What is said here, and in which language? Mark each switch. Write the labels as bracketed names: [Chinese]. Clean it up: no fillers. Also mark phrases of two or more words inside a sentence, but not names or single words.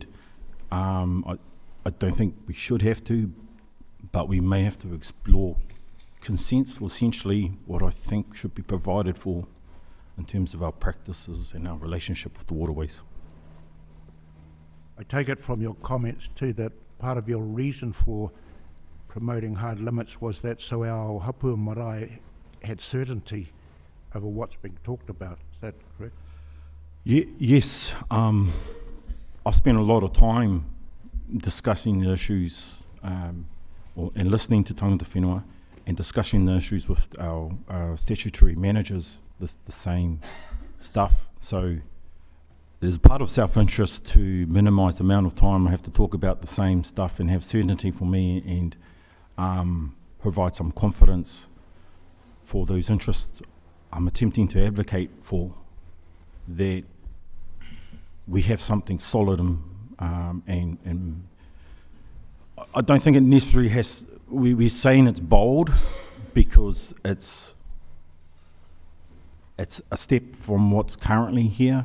[English] I don't think we should have to, but we may have to explore consents for essentially what I think should be provided for in terms of our practices and our relationship with the waterways. I take it from your comments too that part of your reason for promoting hard limits was that so our [Māori] hapua marae [English] had certainty over what's being talked about. Is that correct? Yes. I've spent a lot of time discussing the issues and listening to [Māori] tangata whenua [English] and discussing the issues with our statutory managers, the same stuff. So there's part of self-interest to minimise the amount of time I have to talk about the same stuff and have certainty for me and provide some confidence for those interests I'm attempting to advocate for, that we have something solid and I don't think it necessarily has, we're saying it's bold because it's a step from what's currently here.